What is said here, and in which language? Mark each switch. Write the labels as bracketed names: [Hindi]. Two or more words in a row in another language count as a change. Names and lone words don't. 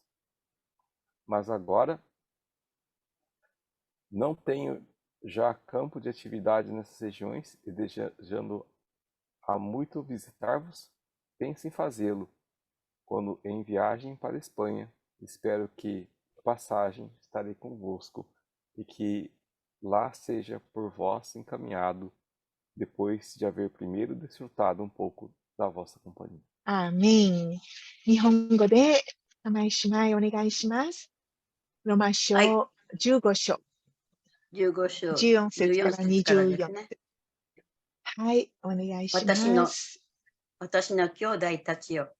[Portuguese] Mas agora não tenho já campo de atividade nessas regiões e desejando há muito visitar-vos, penso em fazê-lo quando em viagem para a Espanha. Espero que de passagem estarei convosco e que lá seja por vós encaminhado, depois de haver primeiro desfrutado um pouco da vossa companhia. [Japanese] アーメン。日本語で、玉井姉妹お願いします。ロマ書15章、 15章。 14節から 14節からです 24 ね。節。はい、お願いします。私の兄弟たちよ。